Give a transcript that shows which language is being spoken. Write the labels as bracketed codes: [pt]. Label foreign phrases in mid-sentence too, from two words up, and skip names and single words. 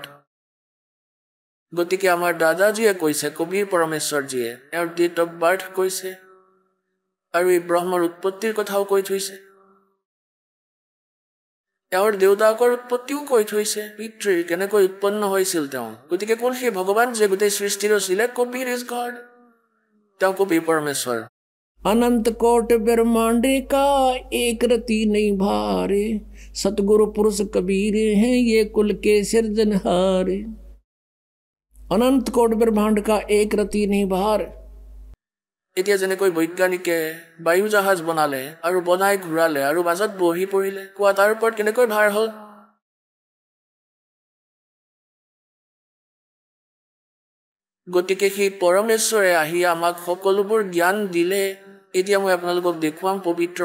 [as] গতিকে আমাৰ দাদাজীয়ে কৈছে, কবিৰ পৰমেশ্বৰজীয়ে এওঁৰ [en] date of birth [as] কৈছে, আৰু এই ব্ৰহ্মৰ উৎপত্তিৰ কথাও কৈ থৈছে। এওঁৰ দেউতাকৰ উৎপত্তিও কৈ থৈছে পিতৃৰ কেনেকৈ উৎপন্ন হৈছিল তেওঁ গতিকে কোন সেই ভগৱান যে গোটেই সৃষ্টি ৰচিলে কবিৰ [en] is God [as] তেওঁ কবি পৰমেশ্বৰ [hi] अनंत कोट ब्रह्मांड का एक रति नहीं भारे सतगुरु पुरुष कबीर हैं ये कुल के सिरजनहारे अनंत कोट ब्रह्मांड का एक रति नहीं भार [as] এতিয়া যেনেকৈ বৈজ্ঞানিকে বায়ু জাহাজ বনালে আৰু বনাই ঘূৰালে আৰু মাজত বহি পৰিলে কোৱা তাৰ ওপৰত কেনেকৈ ভাৰ হ'ল গতিকে সেই পৰমেশ্বৰে আহি আমাক সকলোবোৰ জ্ঞান দিলে এতিয়া মই আপোনালোকক দেখুৱাম পবিত্ৰ